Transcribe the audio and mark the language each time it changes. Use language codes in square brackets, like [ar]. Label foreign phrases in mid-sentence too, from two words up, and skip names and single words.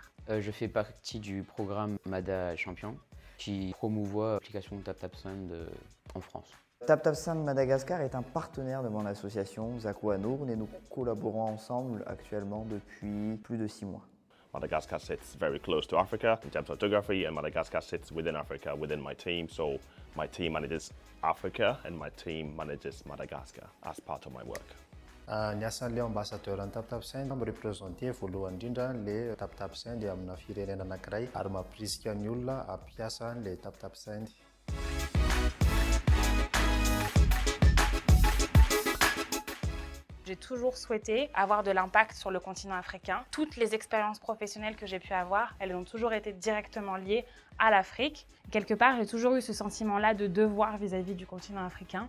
[fr] Je fais partie du programme Mada Champion qui promouvoit l'application TapTapSend en France. TapTapSend Madagascar est un partenaire de mon association Zakwa Nourn et nous collaborons ensemble actuellement depuis plus de 6 mois. [en] Madagascar sits very close to Africa in terms of geography, and Madagascar sits within Africa within my team. So my team manages Africa and my team manages Madagascar as part of my work. [mg] Ny asan'ilay [fr] ambassadeur en [mg] TapTapSend mirepresenté voalohany indrindra le TapTapSend amina firenena anankiray ary mampirisika ny olona hampiasa le TapTapSend. [fr] J'ai toujours souhaité avoir de l'impact sur le continent africain. Toutes les expériences professionnelles que j'ai pu avoir, elles ont toujours été directement liées à l'Afrique. Quelque part, j'ai toujours eu ce sentiment-là de devoir vis-à-vis du continent africain.